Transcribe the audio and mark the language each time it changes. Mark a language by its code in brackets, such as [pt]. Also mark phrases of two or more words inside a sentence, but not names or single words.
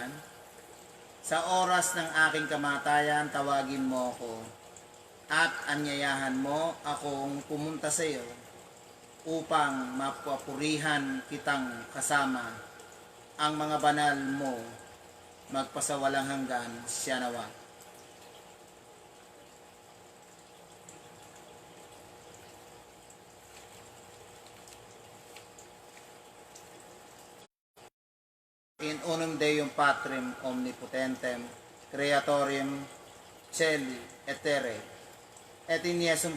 [tl] Sa oras ng aking kamatayan, tawagin mo ako at anyayahan mo akong pumunta sa iyo upang mapapurihan kitang kasama ang mga banal mo magpasawalang hanggan siya nawa. [la] In unum Deum Patrem Omnipotentem, Creatorem Celi et Terrae, et in Iesum